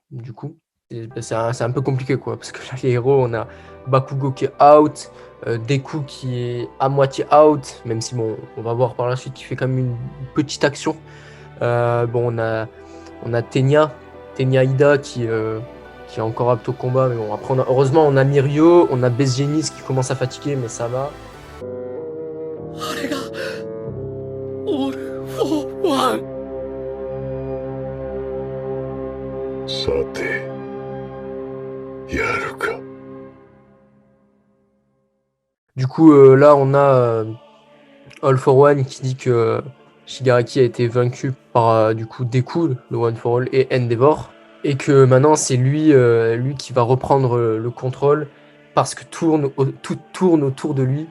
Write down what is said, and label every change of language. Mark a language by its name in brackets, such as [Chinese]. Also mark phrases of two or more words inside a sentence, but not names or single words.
[French] Du coup, c'est un peu compliqué quoi, parce que là les héros, on a Bakugo qui est out, Deku qui est à moitié out, même si bon, on va voir par la suite qu'il fait quand même une petite action. Bon, on a Tenya Ida qui est encore apte au combat, mais bon, après heureusement on a Mirio, on a Bezgenis qui commence à fatiguer, mais ça va. [Japanese] さてやるか。 [French] Du coup, là on a All for One qui dit que Shigaraki a été vaincu par du coup Deku, le [English] One for All, [French] et Endeavor, et que maintenant c'est lui qui va reprendre le contrôle parce que tout tourne autour de lui.